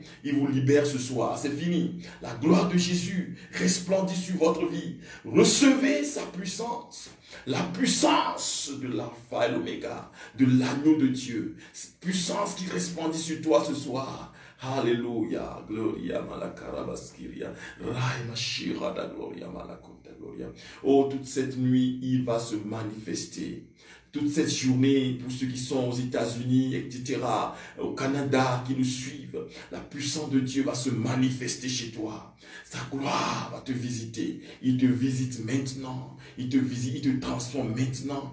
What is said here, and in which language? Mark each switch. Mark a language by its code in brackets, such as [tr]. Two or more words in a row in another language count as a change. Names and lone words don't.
[fr] Il vous libère ce soir. C'est fini. La gloire de Jésus resplendit sur votre vie. Recevez sa puissance. La puissance de l'alpha et l'oméga, de l'agneau de Dieu. Cette puissance qui resplendit sur toi ce soir. Alléluia, gloria malakarabaskiria, raima shirada gloria malakonta gloria. Oh, toute cette nuit, il va se manifester. Toute cette journée, pour ceux qui sont aux États-Unis, etc., au Canada, qui nous suivent, la puissance de Dieu va se manifester chez toi. Sa gloire va te visiter. Il te visite maintenant. Il te visite, il te transforme maintenant.